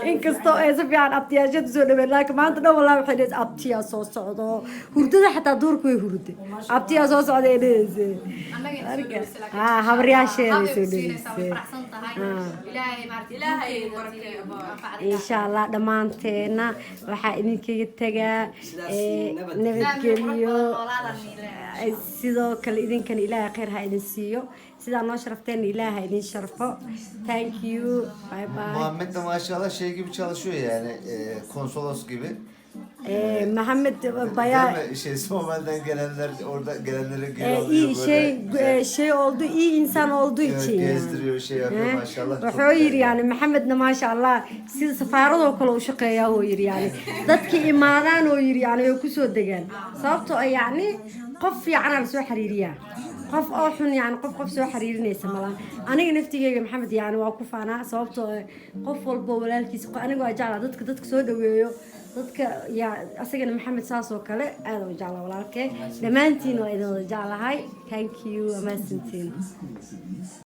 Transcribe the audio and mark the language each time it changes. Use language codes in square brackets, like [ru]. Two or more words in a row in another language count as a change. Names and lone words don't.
[so] inkastoo ay si fiican abtiyaashada soo dhaweeyeen laakiin maanta dhan wallahi waxay leedahay abtiyaa soo socdo hurdada xataa duurku way hurday abtiyaa soo socday dheesay habaryaasheeda soo dhaweysay [ar] إن شاء الله [so] dhammaanteena waxaa idinkaga tagaa nabadgelyo sidoo kale idinkana ilaahay khayr ha idin siiyo sidaa noo sharafteen ilaahay idin sharfo [en] thank you bye bye [tr] Muhammed de maşallah şey gibi çalışıyor yani konsolos gibi. Muhammed bayağı Değil mi? Şey Somali'den gelenler orada gelenlere geri alıyor iyi böyle. şey oldu iyi insan olduğu Evet, için yani. gezdiriyor şey yapıyor maşallah. çok [so] wuxuu yiri [tr] güzel. [so] yani Maxamedna [ar] ما شاء الله [so] sida safaaradoo kale u shaqeeyaa oo yiri yani dadka imaadaan oo yiri yani way ku soo degaan sababtoo ah yani qof fiican la soo xiriiriyaa qof oo xun yani qof soo xiriirinaysa malaha aniga naftigeyga Maxamed yani waa ku faanaa sababtoo ah qof walba walaalkiisa aniga waa jeclaa dadka soo dhaweeyo dadka ya asagana Maxamed saas oo kale aad u jeclaa walaalkay dhamaantiin waa idin wada jeclahay [en] thank you [so] amaasantiin